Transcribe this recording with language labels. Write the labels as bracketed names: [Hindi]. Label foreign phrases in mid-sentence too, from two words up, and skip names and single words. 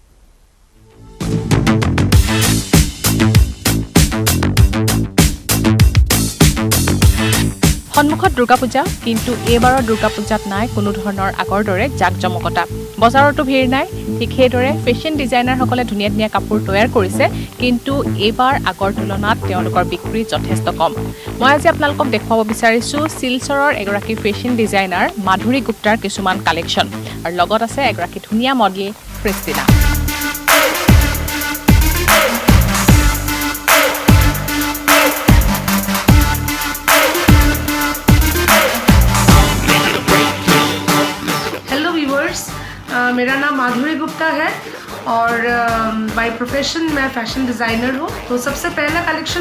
[Assamese] সন্মুখত দুৰ্গা পূজা কিন্তু এইবাৰৰ দুৰ্গা পূজাত নাই কোনো ধৰণৰ আগৰ দৰে জাকজমকতা বজাৰতো ভিৰ নাই ঠিক সেইদৰে ফেশ্বন ডিজাইনাৰসকলে ধুনীয়া ধুনীয়া কাপোৰ তৈয়াৰ কৰিছে কিন্তু এইবাৰ আগৰ তুলনাত তেওঁলোকৰ বিক্ৰী যথেষ্ট কম মই আজি আপোনালোকক দেখুৱাব বিচাৰিছো শিলচৰৰ এগৰাকী [English] fashion designer [Assamese] মাধুৰী গুপ্তাৰ কিছুমান কালেকশ্যন আৰু লগত আছে এগৰাকী ধুনীয়া মডেল ক্ৰিষ্টিনা [Hindi] मेरा नाम माधुरी गुप्ता है और [English] by profession [Hindi] मैं [English] fashion designer [Hindi] हूँ तो सबसे पहला कलेक्शन